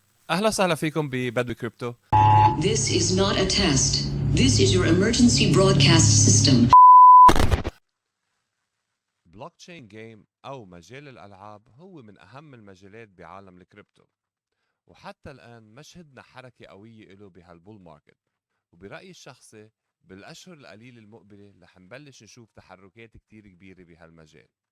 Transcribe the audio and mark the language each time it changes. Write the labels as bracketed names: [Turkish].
[Arabic] اهلا وسهلا فيكم ببدوي كريبتو. [English] This is not a test. This is your emergency broadcast system. [Arabic] بلوك تشين جيم او مجال الالعاب هو من اهم المجالات بعالم الكريبتو، وحتى الان ما شهدنا حركه قويه له بهالبول ماركت. وبرايي الشخصي بالاشهر القليله المقبله رح نبلش نشوف تحركات كتير كبيره بهالمجال.